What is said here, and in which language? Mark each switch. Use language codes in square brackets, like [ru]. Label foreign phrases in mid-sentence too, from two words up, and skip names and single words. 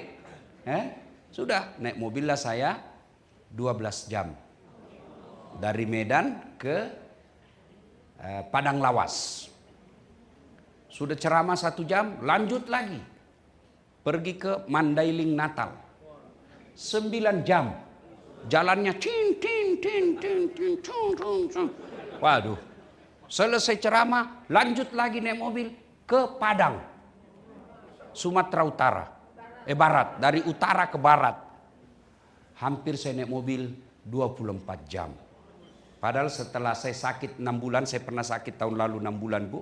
[id] Sudah, naik mobil lah saya 12 jam. Dari Medan ke Padang Lawas. Sudah ceramah 1 jam, lanjut lagi. Pergi ke Mandailing Natal. 9 jam Jalannya tin tin tin tin tin cung, cung, cung. Waduh. Selesai ceramah, lanjut lagi naik mobil ke Padang. Sumatera Utara. Barat, dari utara ke barat. Hampir saya naik mobil 24 jam. Padahal setelah saya sakit 6 bulan, saya pernah sakit tahun lalu 6 bulan Bu.